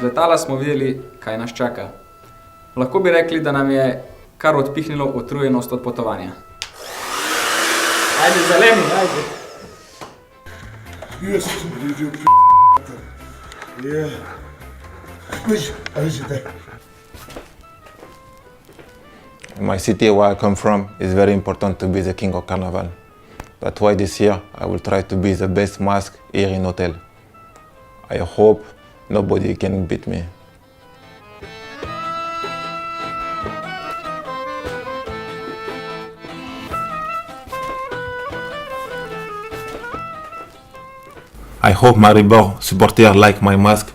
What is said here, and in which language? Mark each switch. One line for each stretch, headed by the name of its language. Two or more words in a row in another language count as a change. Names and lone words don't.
Slovenian: letala smo videli, kaj nas čaka. Lahko bi rekli, da nam je kar odpihnilo utrujenost od potovanja. Ajde, zeleni, ajde. Jaz sem videl Ja. Ajde.
English: My city where I come from is very important to be the king of carnival. That's why this year I will try to be the best mask here in hotel. I hope nobody can beat me. I hope Maribor supporters like my mask.